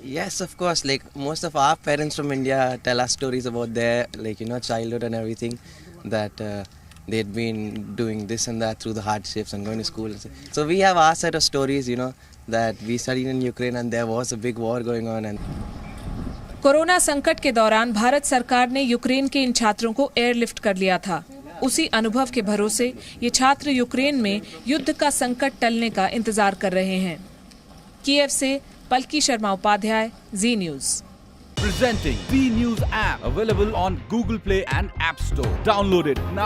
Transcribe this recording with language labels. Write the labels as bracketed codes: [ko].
[en] Yes, of course. Like most of our parents from India tell us stories about their, like, you know, childhood and everything, that they'd been doing this and that through the hardships and going to school. So we have our set of stories, you know, that we studied in Ukraine and there was a big war going on. And [hi] corona संकट के दौरान भारत सरकार ने Ukraine के इन छात्रों को airlift कर लिया था। उसी अनुभव के भरोसे ये छात्र यूक्रेन में युद्ध का संकट टलने का इंतजार कर रहे हैं। कीव से पलकी शर्मा उपाध्याय, जी news. [en] Presenting Z News app, available on Google Play and App Store. Download it now.